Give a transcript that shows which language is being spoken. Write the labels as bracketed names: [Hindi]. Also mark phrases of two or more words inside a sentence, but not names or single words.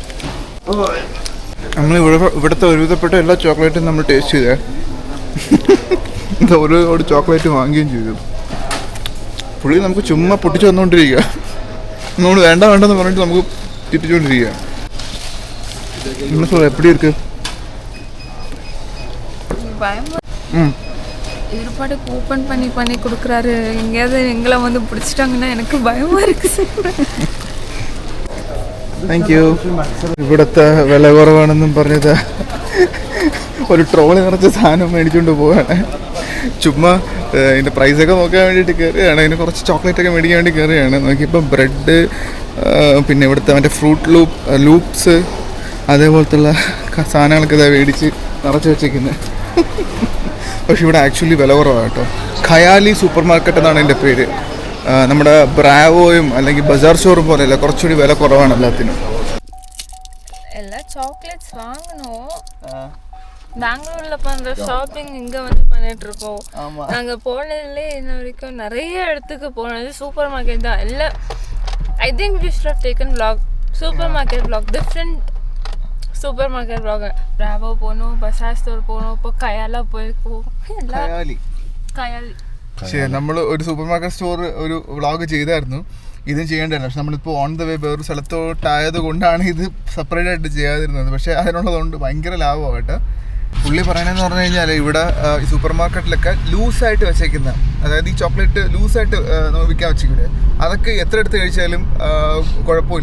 [Malayalam] നമ്മൾ ഇവിടുത്തെ ഒരുവിധപ്പെട്ട എല്ലാ ചോക്ലേറ്റും നമ്മൾ ടേസ്റ്റ് ചെയ്തേ. ഓരോ ചോക്ലേറ്റ് വാങ്ങുകയും ചെയ്തു. പുള്ളി നമുക്ക് ചുമ്മാ പൊട്ടിച്ച് വന്നുകൊണ്ടിരിക്കുക. നമ്മൾ വേണ്ടെന്ന് പറഞ്ഞിട്ട് നമുക്ക് തിരിച്ചുകൊണ്ടിരിക്കുക. [Tamil] എപ്പടി ഇருக்கு? ஏற்பாடு கூப்பன் பண்ணி கொடுக்குறாரு. எங்கேயாவது எங்களை வந்து பிடிச்சிட்டாங்கன்னா எனக்கு பயமா இருக்கு சார். [English] Thank you. [Malayalam] ഇവിടുത്തെ വില കുറവാണെന്നും പറഞ്ഞത് ഒരു ട്രോളി നിറച്ച സാധനം മേടിച്ചുകൊണ്ട് പോവാണ്. ചുമ്മാ ഇതിൻ്റെ പ്രൈസൊക്കെ നോക്കാൻ വേണ്ടിയിട്ട് കയറുകയാണ്. അതിന് കുറച്ച് ചോക്ലേറ്റൊക്കെ മേടിക്കാൻ വേണ്ടി കയറുകയാണ്. നോക്കിയപ്പോൾ ബ്രെഡ്, പിന്നെ ഇവിടുത്തെ മറ്റേ ഫ്രൂട്ട് ലൂപ്സ്, അതേപോലത്തുള്ള സാധനങ്ങളൊക്കെ ഇതാ മേടിച്ച് നിറച്ച് വെച്ചേക്കുന്നത്. പക്ഷെ ഇവിടെ ആക്ച്വലി വില കുറവാണ് കേട്ടോ. ഖയാലി സൂപ്പർ മാർക്കറ്റ് എന്നാണ് എൻ്റെ പേര്. നമ്മുടെ ബ്രാവോയും അല്ലെങ്കിൽ ബജാർ സ്റ്റോറും പോലെയല്ല, കുറച്ചുകൂടി വില കുറവാണ് എല്ലാത്തിനും. എല്ലാ ചോക്ലേറ്റ്സ് [Tamil] வாங்கணும். பெங்களூர்ல பண்ற ஷாப்பிங் இங்க வந்து பண்ணிட்டு இருக்கோம். நாங்க போனதுல இன்ன வரைக்கும் நிறைய இடத்துக்கு போனது சூப்பர் மார்க்கெட் தான். [English] எல்லா I think we should have taken vlog, super market vlog, different super market vlog. [Tamil] ബ്രാവോ போனோம், ബസാർ സ്റ്റോർ போனோம், இப்போ കയാല പോയിരിക്കും. [Malayalam] ഖയാലി ശരി, നമ്മൾ ഒരു സൂപ്പർ മാർക്കറ്റ് സ്റ്റോർ ഒരു വ്ളോഗ് ചെയ്തായിരുന്നു. ഇതും ചെയ്യേണ്ടതാണ്. പക്ഷെ നമ്മളിപ്പോൾ [English] on the way [Malayalam] വേറൊരു സ്ഥലത്തോട്ടായത് കൊണ്ടാണ് ഇത് സെപ്പറേറ്റ് ആയിട്ട് ചെയ്യാതിരുന്നത്. പക്ഷേ അതിനുള്ളതുകൊണ്ട് ഭയങ്കര ലാഭമാണ് കേട്ടോ. പുള്ളി പറയണതെന്ന് പറഞ്ഞു കഴിഞ്ഞാൽ ഇവിടെ ഈ സൂപ്പർ മാർക്കറ്റിലൊക്കെ ലൂസായിട്ട് വെച്ചേക്കുന്ന, അതായത് ഈ ചോക്ലേറ്റ് ലൂസായിട്ട് വിൽക്കാൻ വെച്ചിരിക്കുന്നത്, അതൊക്കെ എത്ര എടുത്ത് കഴിച്ചാലും കുഴപ്പമില്ല.